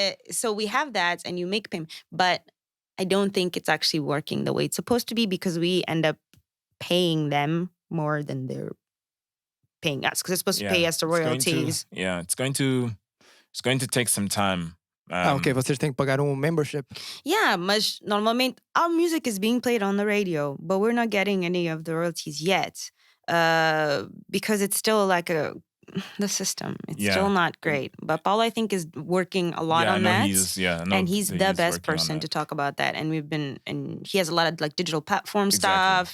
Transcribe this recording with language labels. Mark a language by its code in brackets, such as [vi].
[en] So we have that and you make payment. But I don't think it's actually working the way it's supposed to be because we end up paying them more than they're paying us because it's supposed to pay us the royalties. It's going to take some time. [pt] Ok, vocês têm que pagar membership. [en] Yeah, mas normalmente our music is being played on the radio, but we're not getting any of the royalties yet because it's still like the system. It's still not great. But Paulo, I think, is working a lot on that. And he's the best person to talk about that. And he has a lot of like digital platform stuff.